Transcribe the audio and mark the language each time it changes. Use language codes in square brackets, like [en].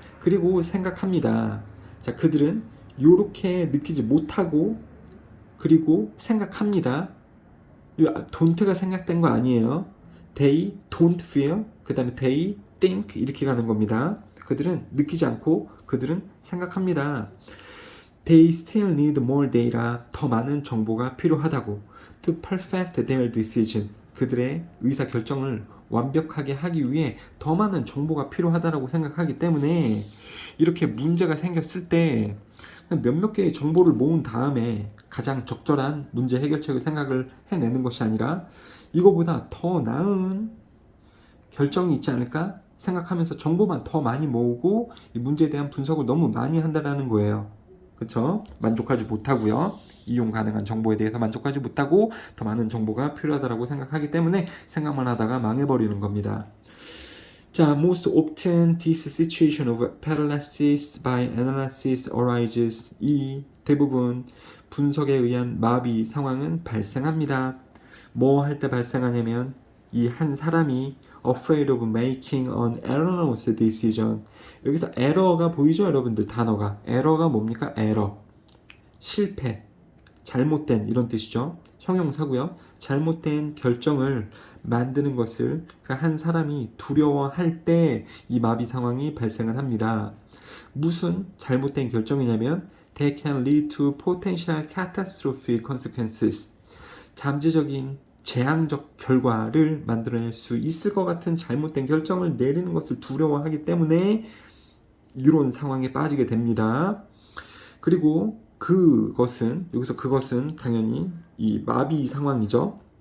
[ko] 그리고 생각합니다. 자, 그들은 이렇게 느끼지 못하고 그리고 생각합니다. 이 don't가 생략된 거 아니에요. [en] They don't feel [ko] 그 다음에 [en] they think [ko] 이렇게 가는 겁니다. 그들은 느끼지 않고 그들은 생각합니다. [en] They still need more data. [ko] 더 많은 정보가 필요하다고. [en] To perfect their decision. [ko] 그들의 의사 결정을 완벽하게 하기 위해 더 많은 정보가 필요하다고 생각하기 때문에 이렇게 문제가 생겼을 때 몇몇 개의 정보를 모은 다음에 가장 적절한 문제 해결책을 생각을 해내는 것이 아니라 이거보다 더 나은 결정이 있지 않을까 생각하면서 정보만 더 많이 모으고 이 문제에 대한 분석을 너무 많이 한다는 거예요. 그쵸? 만족하지 못하고요. 이용 가능한 정보에 대해서 만족하지 못하고 더 많은 정보가 필요하다고 생각하기 때문에 생각만 하다가 망해버리는 겁니다. [en] 자, most often this situation of paralysis by analysis arises. [ko] 이 대부분 분석에 의한 마비 상황은 발생합니다. 뭐 할 때 발생하냐면 이 한 사람이 [en] afraid of making an erroneous decision. [ko] 여기서 에러가 보이죠, 여러분들? 단어가. 에러가 뭡니까? 에러. 실패, 잘못된 이런 뜻이죠. 형용사고요. 잘못된 결정을 만드는 것을 그 한 사람이 두려워할 때 이 마비 상황이 발생을 합니다. 무슨 잘못된 결정이냐면 [en] they can lead to potential catastrophic consequences. [ko] 잠재적인 재앙적 결과를 만들어낼 수 있을 것 같은 잘못된 결정을 내리는 것을 두려워하기 때문에 이런 상황에 빠지게 됩니다. 그리고 여기서 그것은 당연히 이 마비 상황이죠.